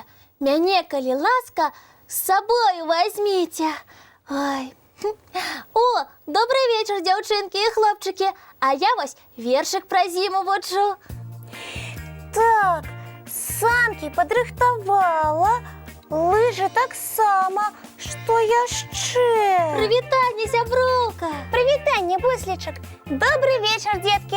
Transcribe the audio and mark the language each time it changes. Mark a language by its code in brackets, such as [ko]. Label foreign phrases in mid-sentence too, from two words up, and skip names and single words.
[be] Мяне, калі ласка, з сабою возьмите. [ru] Ой. О, добрый вечер, [be] дзяўчынкі і хлопчыкі. А я вось вершик пра зіму вучу. Так, санкі падрыхтавала, лыжы таксама. Што яшчэ? Прывітанне, сяброўка. Прывітанне, Буслічак. [ru] Добрый вечер, детки.